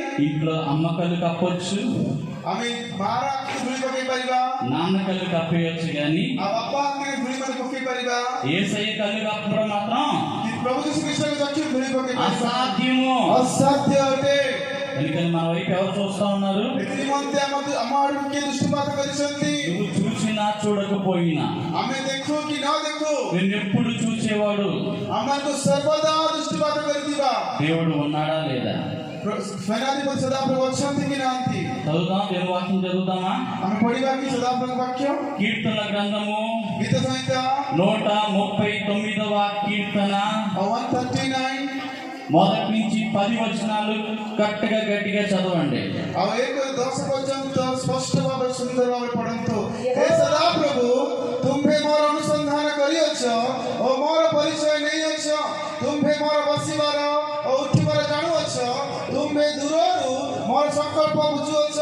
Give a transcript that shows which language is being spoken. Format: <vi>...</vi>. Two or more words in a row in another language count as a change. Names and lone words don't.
<te>ఇంట్లో అమ్మ కళ్ళు కప్పొచ్చు,</te> <or>ଆମେ ମାର ଆଖିକୁ ଧୂଳି ପକେଇ ପାରିବା,</or> <te>నాన్న కళ్ళు కప్పేయచ్చు, కానీ</te> <or>ଆଉ ବାପା ଆଖିରେ ଧୂଳି ମାନେ ପକେଇ ପାରିବା,</or> <te>యేసయ్య కళ్ళు కప్పడం మాత్రం</te> <or>କିନ୍ତୁ ପ୍ରଭୁ ଯୀଶୁ ଖ୍ରୀଷ୍ଟଙ୍କ ଚକ୍ଷୁରେ ଧୂଳି ପକେଇ ପାରିବା</or> <te>అసాధ్యము.</te> <or>ଅସାଧ୍ୟ ଅଟେ।</or> <te>ఎందుకని మన వైపు ఎవరు చూస్తా ఉన్నారు?</te> <or>ଏଥି ନିମନ୍ତେ ଆମ ଆଡକୁ କିଏ ଦୃଷ୍ଟିପାତ କରିଛନ୍ତି?</or> <te>నువ్వు చూసినా చూడకపోయినా,</te> <or>ଆମେ ଦେଖୁ କି ନ ଦେଖୁ</or> <te>నిన్నెప్పుడు చూసేవాడు</te> <or>ଆମକୁ ସର୍ବଦା ଦୃଷ୍ଟିପାତ କରିଥିବା</or> <te>దేవుడు ఉన్నాడా లేదా?</te> <or>ସେନାଧିପତି ସଦାପ୍ରଭୁ ଅଛନ୍ତି କି ନାହାନ୍ତି?</or> <te>చదువుదాం, దేవుని వాక్యం చదువుదామా?</te> <or>ଆମେ ପଢିବା କି ସଦାପ୍ରଭୁଙ୍କ ବାକ୍ୟ?</or> <te>కీర్తన గ్రంథము</te> <or>ଗୀତ ସଂହିତା</or> <te>139వ కీర్తన 139 మొదటి నుంచి 10 వచనాలు గట్టిగా చదవండి.</te> <or>ଆଉ 1-10 ପର୍ଯ୍ୟନ୍ତ ସ୍ପଷ୍ଟ ଭାବରେ ସୁନ୍ଦର ଭାବରେ ପଢନ୍ତୁ। ହେ ସଦାପ୍ରଭୁ, ତୁମ୍ଭେ ମୋର ଅନୁସନ୍ଧାନ କରିଅଛ ଓ ମୋର ପରିଚୟ ନେଇଅଛ। ତୁମ୍ଭେ ମୋର ବସିବାର ଓ ଉଠିବାର ଜାଣୁଅଛ। ତୁମ୍ଭେ ଦୂରରୁ ମୋର ସଂକଳ୍ପ ବୁଝୁଅଛ।</or>